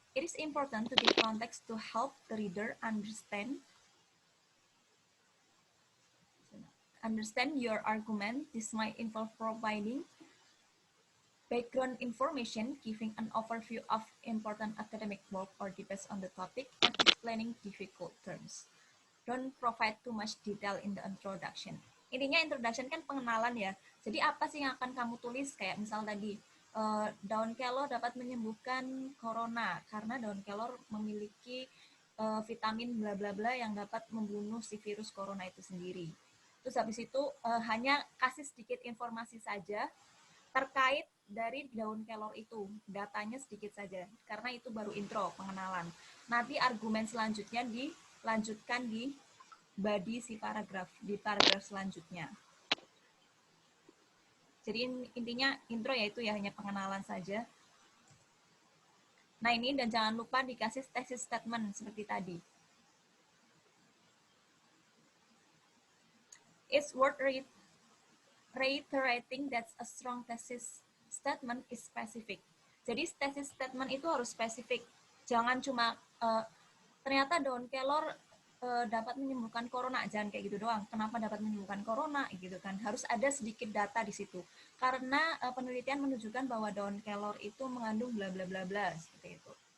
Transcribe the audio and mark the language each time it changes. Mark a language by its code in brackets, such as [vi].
[en] It is important to give context to help the reader understand your argument. This might involve providing background information, giving an overview of important academic work or debates on the topic, and explaining difficult terms. Don't provide too much detail in the introduction. [id] Intinya introduction kan pengenalan ya. Jadi apa sih yang akan kamu tulis? Kayak misal tadi, daun kelor dapat menyembuhkan corona karena daun kelor memiliki vitamin bla bla bla yang dapat membunuh si virus corona itu sendiri. Terus habis itu hanya kasih sedikit informasi saja terkait dari daun kelor itu, datanya sedikit saja, karena itu baru intro, pengenalan. Nanti argumen selanjutnya dilanjutkan di body si paragraf, di paragraf selanjutnya. Jadi intinya intro yaitu ya hanya pengenalan saja. Nah ini, dan jangan lupa dikasih thesis statement seperti tadi. [en] It's worth reiterating that a strong thesis statement is specific. [id] Jadi thesis statement itu harus spesifik. Jangan cuma ternyata daun kelor dapat menyembuhkan corona, jangan kayak gitu doang. Kenapa dapat menyembuhkan corona gitu kan? Harus ada sedikit data di situ. Karena penelitian menunjukkan bahwa daun kelor itu mengandung bla bla bla bla seperti itu.